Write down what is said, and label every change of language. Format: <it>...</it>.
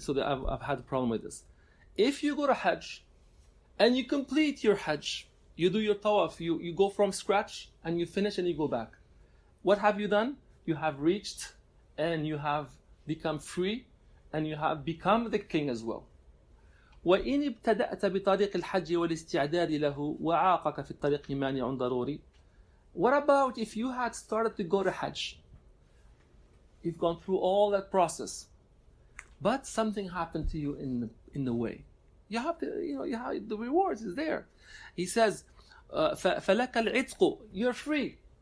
<en>So I've had a problem with this. If you go to Hajj and you complete your Hajj, you do your tawaf, you go from scratch and you finish and you go back. What have you done? You have reached and you have become free and you have become the king as well.</en> <ar>وإن ابتدأت بطريق الحج والاستعداد له وعاقك في الطريق مانع ضروري.</ar> <en>What about if you had started to go to Hajj? You've gone through all that process, but something happened to you in the way. You have to, you have the rewards is there. He says,</en> <ar>فلك العتق,</ar> <en>you're free.</en>